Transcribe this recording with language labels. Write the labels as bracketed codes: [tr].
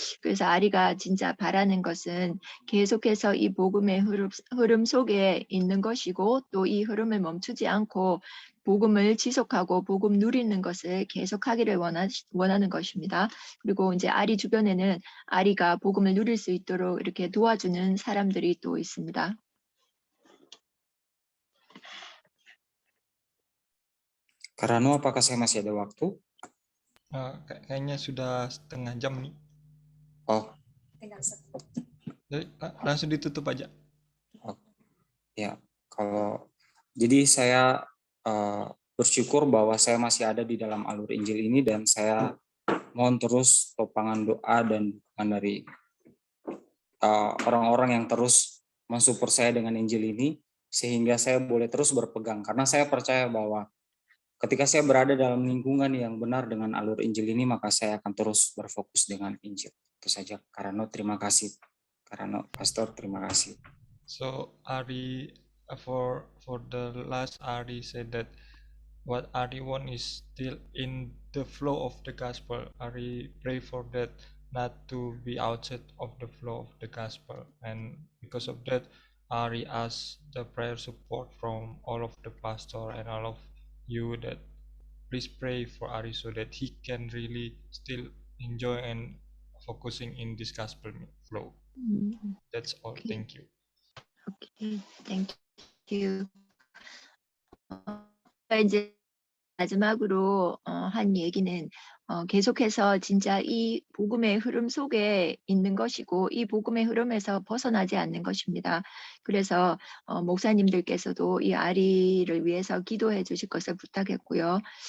[ko] 그래서 아리가 진짜 바라는 것은 계속해서 이 복음의 흐름 속에 있는 것이고 또 이 흐름을 멈추지 않고 복음을 지속하고 복음 누리는 것을 계속하기를 원하는 것입니다. 그리고 이제 아리 주변에는 아리가 복음을 누릴 수 있도록 이렇게 도와주는 사람들이 또 있습니다. [id] Karano, apakah saya masih ada waktu? Kayaknya sudah setengah jam nih. Oh, Jadi langsung ditutup aja. ya. Jadi saya bersyukur bahwa saya masih ada di dalam alur Injil ini dan saya mohon terus topangan doa dan dukungan dari orang-orang yang terus mensupport saya dengan Injil ini sehingga saya boleh terus berpegang karena saya percaya bahwa ketika saya berada dalam lingkungan yang benar dengan alur Injil ini maka saya akan terus berfokus dengan Injil. Itu saja. Karano, terima kasih. Karano, Pastor, terima kasih. [en] So Ari, for the last, Ari said that what Ari want is still in the flow of the gospel. Ari pray for that not to be outside of the flow of the gospel, and because of that, Ari asked the prayer support from all of the pastor and all of you that please pray for Ari so that he can really still enjoy and focusing in this gospel flow. That's all. Okay. Thank you. 오케이, thank you. [ko] 이제 마지막으로 한 얘기는 계속해서 진짜 이 복음의 흐름 속에 있는 것이고 이 복음의 흐름에서 벗어나지 않는 것입니다. 그래서 목사님들께서도 이 아리를 위해서 기도해 주실 것을 부탁했고요.